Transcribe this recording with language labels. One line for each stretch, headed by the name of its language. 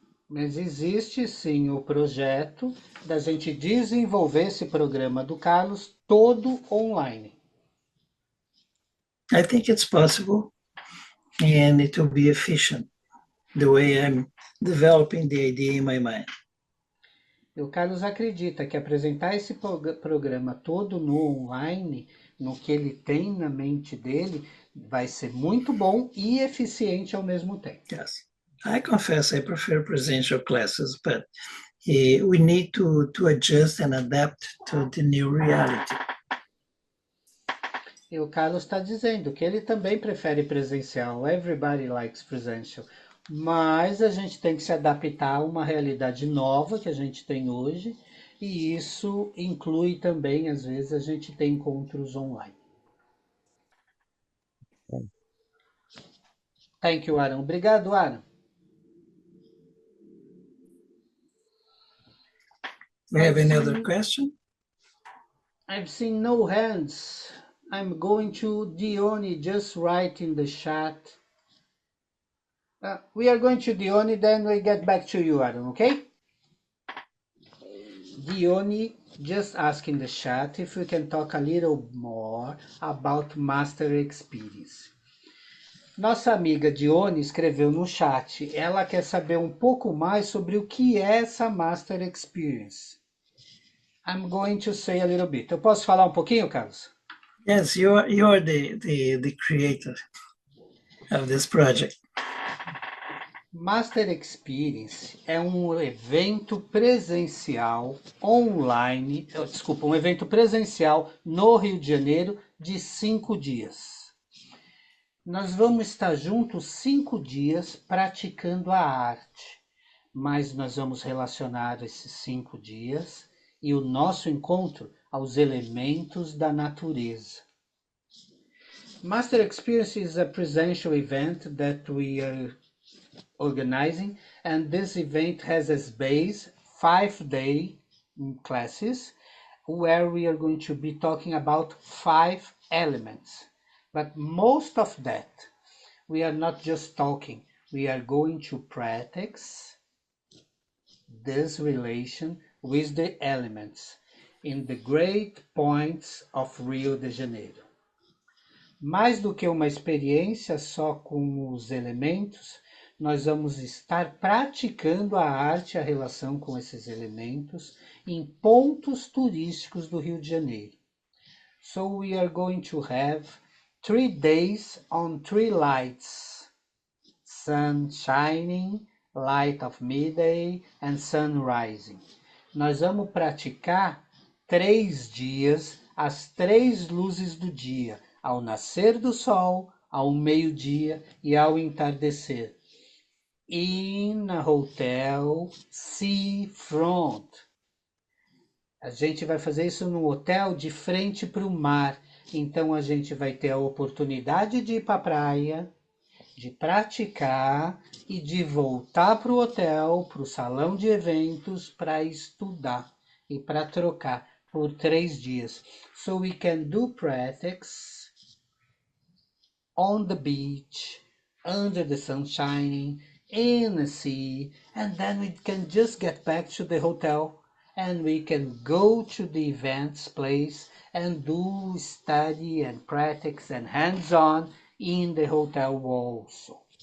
Portuguese: Mas existe sim o projeto da gente desenvolver esse programa do Carlos todo online.
English: I think it's possible, and it will be efficient the way I'm developing the idea in my mind.
Portuguese: E o Carlos acredita que apresentar esse programa todo no online, no que ele tem na mente dele, vai ser muito bom e eficiente ao mesmo tempo.
English: Yes, I confess I prefer presential classes, but we need to adjust and adapt to the new reality.
Portuguese: E o Carlos está dizendo que ele também prefere presencial.
English: Everybody likes presential.
Portuguese: Mas a gente tem que se adaptar a uma realidade nova que a gente tem hoje. E isso inclui também, às vezes, a gente tem encontros online.
English: Thank you, Aaron.
Portuguese: Obrigado, Aaron.
English: Do you have any other question? I've seen no hands. I'm going to Dione, just write in the chat. We are going to Dione, then we get back to you, Aaron, okay? Dione just ask in the chat if we can talk a little more about Master Experience.
Portuguese: Nossa amiga Dione escreveu no chat, ela quer saber um pouco mais sobre o que é essa Master Experience.
English: I'm going to say a little bit.
Portuguese: Eu posso falar um pouquinho, Carlos?
English: Yes, you're the creator of this project.
Portuguese: Master Experience é um evento presencial online, um evento presencial no Rio de Janeiro de 5 dias. Nós vamos estar juntos 5 dias praticando a arte, mas nós vamos relacionar esses 5 dias e o nosso encontro aos elementos da natureza.
English: Master Experience is a presential event that we are organizing, and this event has as base 5-day classes where we are going to be talking about 5 elements. But most of that, we are not just talking, we are going to practice this relation with the elements in the great points of Rio de Janeiro.
Portuguese: Mais do que uma experiência só com os elementos, nós vamos estar praticando a arte e a relação com esses elementos em pontos turísticos do Rio de Janeiro.
English: So we are going to have 3 days on 3 lights: sun shining, light of midday and sun rising.
Portuguese: Nós vamos praticar 3 dias as 3 luzes do dia, ao nascer do sol, ao meio-dia e ao entardecer.
English: In a hotel seafront.
Portuguese: A gente vai fazer isso num hotel de frente para o mar. Então a gente vai ter a oportunidade de ir para a praia, de praticar e de voltar para o hotel, para o salão de eventos, para estudar e para trocar por 3 dias.
English: So we can do practice on the beach, under the sun shining, in the sea, and then we can just get back to the hotel and we can go to the events place and do study and practice and hands-on in the hotel also.